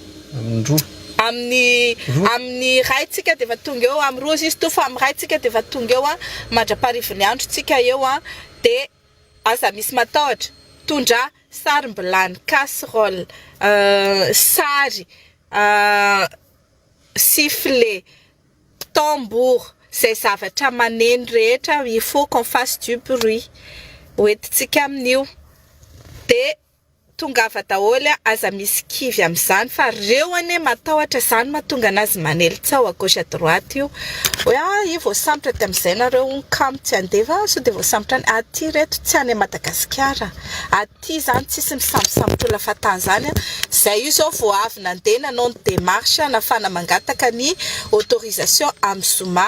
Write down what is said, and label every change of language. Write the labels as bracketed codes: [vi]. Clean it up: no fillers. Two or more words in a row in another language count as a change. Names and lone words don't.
[mg] amin'ny raitsika de va tonga eo amin'ny roa izy to fa amin'ny raitsika de va tonga eo mandra-parivon'ny andro tsika eo de aza misy matahotra tondra sarim-bilany casserole sary [fr] sifflet tambour [mg] zay zavatra maneno rehetra [fr] il faut qu'on fasse du bruit [mg] hoentitsika amin'io de tongava daholo aza misy kivy amin'izany fa reo ane matahotra zany mahatonga anazy manely tsao [fr] à gauche à droite [mg] io hoe io voasambotra de amin'izay nareo kamo tsy andeva so de voasambotra any aty reto tsy any Madagasikara aty zany tsisy misambosambotra olona fatany zany zay io zao vao avy nandeha nanao ny démarche nafana mangataka ny autorisation amin'ny zoma